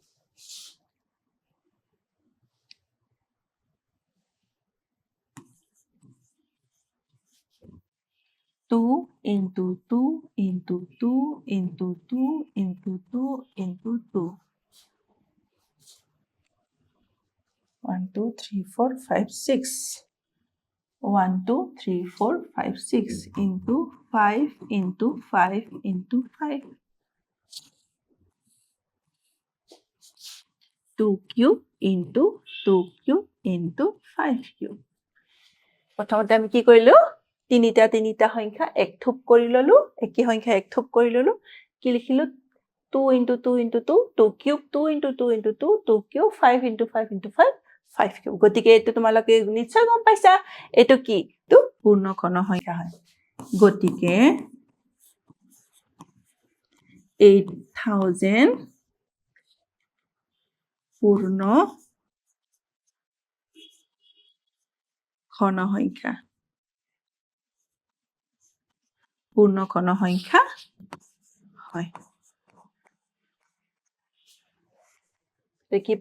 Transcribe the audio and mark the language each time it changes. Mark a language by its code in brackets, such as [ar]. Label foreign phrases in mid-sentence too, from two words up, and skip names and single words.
[en] 2 into 2 into 2 into 2 into 2 into 2 1 2 3 4 5 6 1 2 3 4 5 6 into 5 into 5 into 5 2 cube into 2 cube into 5 cube [as] প্ৰথমতে আমি কি কৰিলো তিনিটা তিনিটা সংখ্যা এক থুপ কৰি ললো একি সংখ্যা এক থুপ কৰি ললো কি লিখিলো [en] 2 into 2 into 2 2 cube 2 into 2 into 2 2 cube 5 into 5 into 5 5 cube [as] গতিকে এটো তোমালোকে নিশ্চয় গম পাইছা এটো কি তো পূৰ্ণ ঘন সংখ্যা হয় গতিকে 8000 পূৰ্ণ ঘন সংখ্যা পূৰ্ণ ঘন সংখ্যা হয় কি